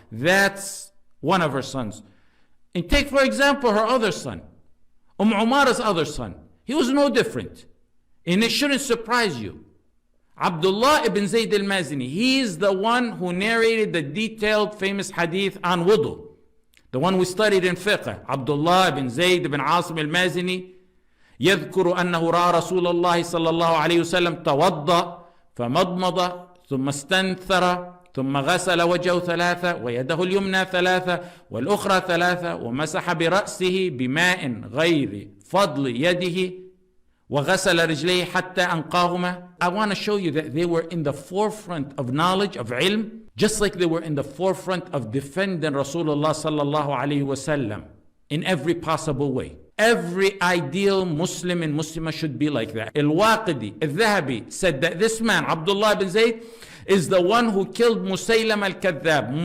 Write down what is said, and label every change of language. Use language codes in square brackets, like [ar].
[en] That's one of her sons. And take for example her other son, Umara's other son. He was no different, and it shouldn't surprise you. Abdullah ibn Zayd al-Mazini, he is the one who narrated the detailed famous hadith on wudu, the one we studied in fiqh. [ar] Abdullah ibn Zayd ibn Asim al-Mazini يذكر أنه رأى رسول الله صلى الله عليه وسلم توضأ فمضمض ثم استنثر ثم غسل وجهه 3 ويده اليمنى 3 والأخرى 3 ومسح برأسه بماء غير فضل يده وغسل رجليه حتى أنقاهما. [en] I want to show you that they were in the forefront of knowledge, of ilm, just like they were in the forefront of defending Rasulullah sallallahu alayhi wasallam in every possible way. Every ideal Muslim and Muslimah should be like that. Al-Waqidi, Al-Dhahabi said that this man, Abdullah bin Zayd, is the one who killed Musaylama al-Kadhab.